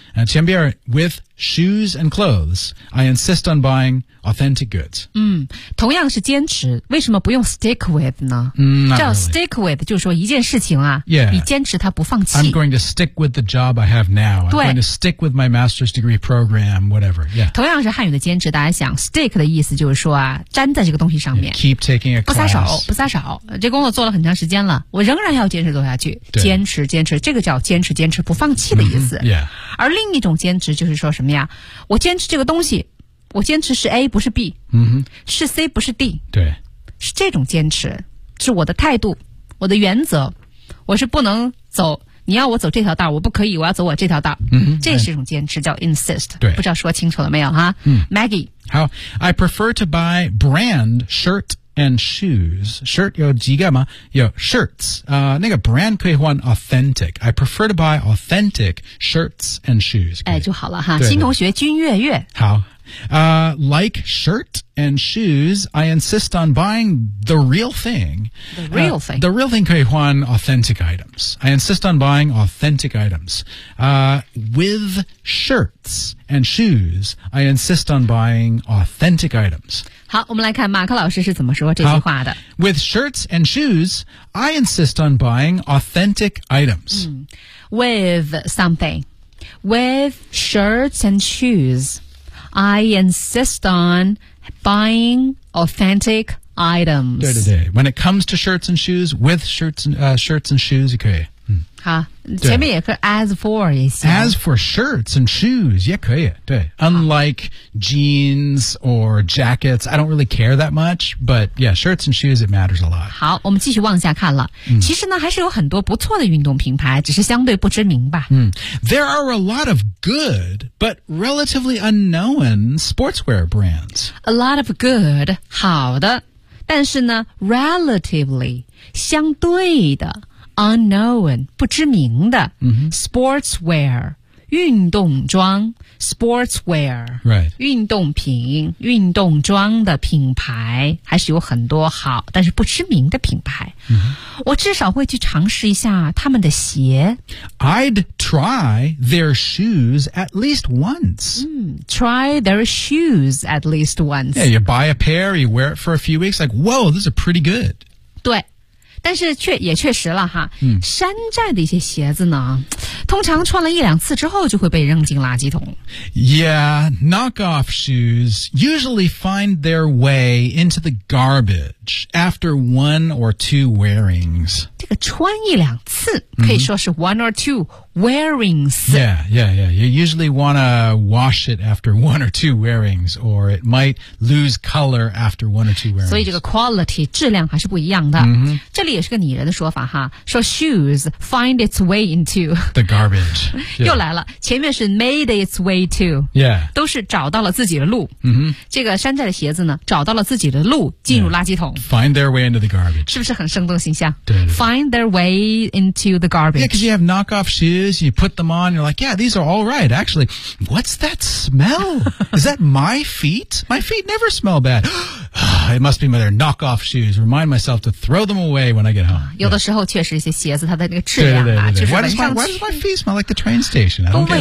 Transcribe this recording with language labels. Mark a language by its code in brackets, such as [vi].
[en] 前边 with shoes and clothes, I insist on buying authentic goods. [zh] 嗯，同样是坚持，为什么不用 stick with 呢？嗯，叫、really. stick with 就是说一件事情啊， [en] yeah. [zh] 你坚持它不放弃。 [en] I'm going to stick with the job I have now. I'm going to stick with my master's degree program, whatever. Yeah. [zh] 同样是汉语的坚持，大家想 stick 的意思就是说啊，粘在这个东西上面。 [en] Yeah, keep taking a class. [zh] 不撒手，不撒手。这工作做了很长时间了，我仍然要坚持做下去。坚持，坚持，这个叫坚持，坚持，不放弃的意思。 [en] Mm-hmm. Yeah. [zh] 而另一种坚持就是说什么呀？我坚持这个东西，我坚持是 A 不是 B，、 mm-hmm. 是 C 不是 D，对，是这种坚持，是我的态度，我的原则，我是不能走，你要我走这条道，我不可以，我要走我这条道，嗯、mm-hmm. ，这是一种坚持，叫 insist，对，不知道说清楚了没有哈？嗯，Maggie， [en] 好 ，I prefer to buy brand shirt and shoes. [zh] Shirt 有几个吗？有 shirts， 那个 brand 可以换 authentic。 [en] I prefer to buy authentic shirts and shoes。 [zh] 哎，就好了哈，新同学君月月，好。 [en] Like shirt and shoes, I insist on buying the real thing. The real thing. The real thing 可以换 authentic items. I insist on buying authentic items. With shirts and shoes, I insist on buying authentic items. [zh] 好，我们来看马克老师是怎么说这句话的。 [en] With shirts and shoes, I insist on buying authentic items. With something. With shirts and shoes. I insist on buying authentic items. 对对对 ，When it comes to shirts and shoes, with shirts and,、shirts and shoes, 也可以。嗯， [zh] 好，前面也可以 as for 也行。 [en] As for shirts and shoes, 也可以。对 ，Unlike jeans or jackets, I don't really care that much. But yeah, shirts and shoes, it matters a lot. [zh] 好，我们继续往下看了。其实呢，还是有很多不错的运动品牌，只是相对不知名吧。 [en] 嗯 ，There are a lot of good. But relatively unknown sportswear brands. A lot of good, 好的，但是呢 relatively, 相对的 unknown, 不知名的、 mm-hmm. sportswear, 运动装 sportswear,、 right. [zh] 运动品运动装的品牌还是有很多好但是不知名的品牌、 mm-hmm. 我至少会去尝试一下他们的鞋 [en] I'd try their shoes at least once.、 Mm, try their shoes at least once. Yeah, you buy a pair, you wear it for a few weeks, like, whoa, these are pretty good. [zh] 对但是却也确实了哈、嗯、山寨的一些鞋子呢通常穿了一两次之后就会被扔进垃圾桶。 [en] Yeah, knockoff shoes usually find their way into the garbage after one or two wearings. [zh] 这个穿一两次可以说是 one or two wearings. [en] Yeah, yeah, yeah. You usually want to wash it after one or two wearings or it might lose color after one or two wearings. [zh] 所以这个 quality, 质量还是不一样的。 Mm-hmm. 这里也是个拟人的说法哈，说 shoes find its way into [en] the garbage、yeah. [zh] 又来了，前面是 made its way to， yeah，都是找到了自己的路。 Mm-hmm. 这个山寨的鞋子呢，找到了自己的路，进入垃圾桶。 [en] Yeah. Find their way into the garbage， [zh] 是不是很生动形象？对, 对, 对 [en] ，find their way into the garbage。 Yeah， because you have knockoff shoes， you put them on， you're like， yeah， these are all right。 Actually， what's that smell？ Is that my feet？ My feet never smell bad 。 It must be my their knockoff shoes. Remind myself to throw them away. When I get home, [zh] 有的时候确实一些鞋子它的那个质量啊，对对对对就是 [en] 闻上去 why does my feet smell like the train station? I don't get it.